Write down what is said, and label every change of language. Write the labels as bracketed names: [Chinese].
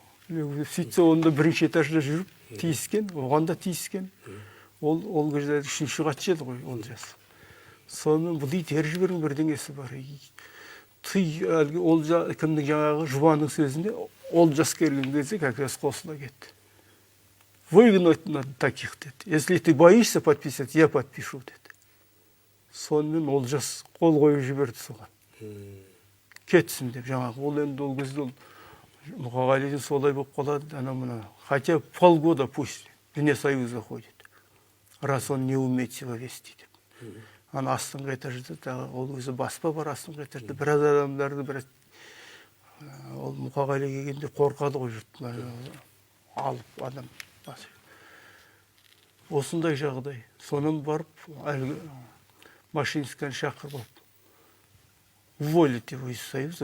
[Kazakh] Сөйтсе онда бірінші этажда жүріп тиіскен, оған да тиіскен. Ол кезде үшінші қатшы еді ғой Олжас. Сонымен бұл ит еріп жіберген бірдеңесі бар. Кімнің жаңағы жұбаның сөзінде Олжас келген кезде как раз қосыла кетті. [Russian] Выгнать надо таких, деді. Если ты боишься подписать, я подпишу, деді. [Kazakh] Сонымен Олжас қол қойып жіберді соған. Кетсін деп жаңағы. Ол енді ол кезде Мұқағалидың солай болып қалады, ана-мына. [Russian] Хотя полгода пусть вне союза ходит, раз он не умеет себя вести деп. [Kazakh] Ана астыңғы этажда, ол өзі баспа бар астыңғы этажда, біраз адамдарды біраз ол Мұқағали келгенде қорқады ғой жұрт, алып адам. Осындай жағдай. Сонан барып, әлгі Машинскийні шақырып алып, [Russian] уволить его из союза.